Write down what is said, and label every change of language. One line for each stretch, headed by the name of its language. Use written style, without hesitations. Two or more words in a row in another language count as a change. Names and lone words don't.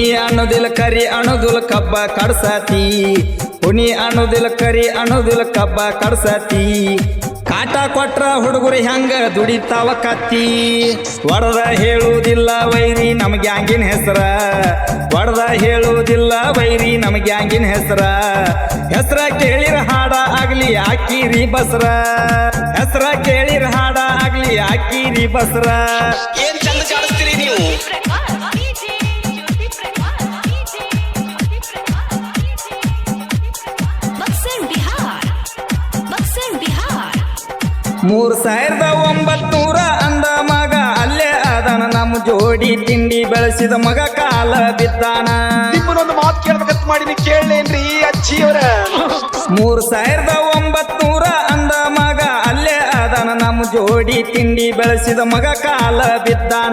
Kannada: ಅನ್ನೋದಿಲ್ಲ ಕರಿ ಅನ್ನೋದಿಲ್ಲ ಕಬ್ಬ ಕಡ್ಸತಿ ಹುನಿ ಅನ್ನೋದಿಲ್ಲ ಕರಿ ಅನ್ನೋದಿಲ್ಲ ಕಬ್ಬ ಕಡ್ಸತಿ ಕಾಟ ಕೊಟ್ರ ಹುಡುಗರು ಹೆಂಗ ದುಡಿತಾವ ಕತ್ತಿ ಒಡದ ಹೇಳುವುದಿಲ್ಲ ವೈರಿ ನಮ್ ಗ್ಯಾಂಗಿನ ಹೆಸರ ಒಡದ ಹೇಳುವುದಿಲ್ಲ ವೈರಿ ನಮ್ ಗ್ಯಾಂಗಿನ ಹೆಸರ ಹೆಸರ ಕೇಳಿರ ಹಾಡ ಆಗ್ಲಿ ಹಾಕಿರಿ ಬಸ್ರ ಹೆಸರ ಕೇಳಿರ ಹಾಡ ಆಗ್ಲಿ ಹಾಕಿರಿ ಬಸ್ರ ಏನ್ ಚಂದ ಕಾಣಿಸ್ತೀರಿ ನೀವು प्रकाश डीजे ज्योति प्रकाश डीजे ज्योति प्रकाश बक्सर बिहार 3900 ಅಂದ ಮಗ ಅಲ್ಲೇ ಅದನ ನಮ್ಮ ಜೋಡಿ ತಿಂಡಿ ಬೆಳೆಸಿದ ಮಗ ಕಾಲ ಬಿದ್ದಾನ ನಿಮ್ಮನ್ನೊಂದು ಮಾತು ಕೇಳ್ಬೇಕಂತ ಮಾಡಿನಿ ಕೇಳೇನ್ರಿ ಅಜ್ಜಿಯವರ 3900 ಅಂದ ಮಗ ಅಲ್ಲೇ ಅದನ ನಮ್ಮ ಜೋಡಿ ತಿಂಡಿ ಬೆಳೆಸಿದ ಮಗ ಕಾಲ ಬಿದ್ದಾನ